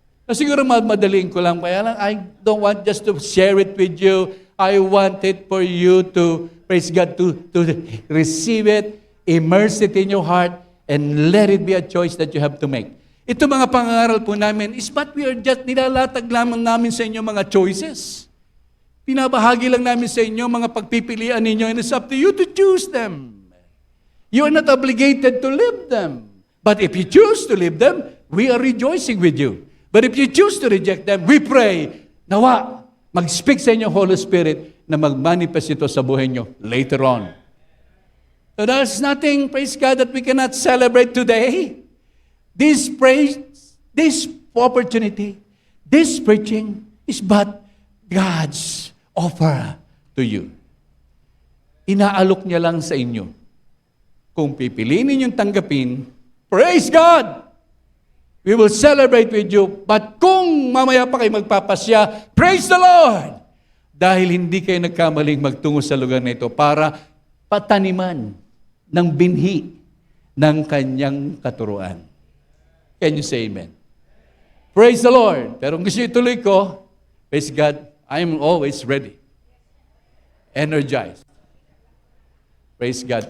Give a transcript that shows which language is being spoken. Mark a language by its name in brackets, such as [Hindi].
[English] So, [Filipino] siguro madaliin ko lang, kaya lang, [English] I don't want just to share it with you. I want it for you to, praise God, to receive it, immerse it in your heart, and let it be a choice that you have to make. [Filipino] Ito mga pangaral po namin is but we are just nilalatag lamang namin sa inyo mga choices. Pinabahagi lang namin sa inyo mga pagpipilian ninyo [English] and it's up to you to choose them. You are not obligated to live them. But if you choose to live them, we are rejoicing with you. But if you choose to reject them, we pray, [Filipino] nawa, mag-speak sa inyo Holy Spirit na mag-manifest ito sa buhay nyo later on. [English] So there's nothing, praise God, that we cannot celebrate today. This praise, this opportunity, this preaching is but God's offer to you. [Filipino] Inaalok niya lang sa inyo. Kung pipiliin ninyong tanggapin, [English] praise God! We will celebrate with you. [Filipino] But kung mamaya pa kayo magpapasya, [English] praise the Lord! [Filipino] Dahil hindi kayo nagkamaling magtungo sa lugar na ito para pataniman ng binhi ng kanyang katuruan. [English] Can you say amen? Praise the Lord! [Filipino] Pero kung gusto ituloy ko, [English] praise God, I am always ready. Energized. Praise God.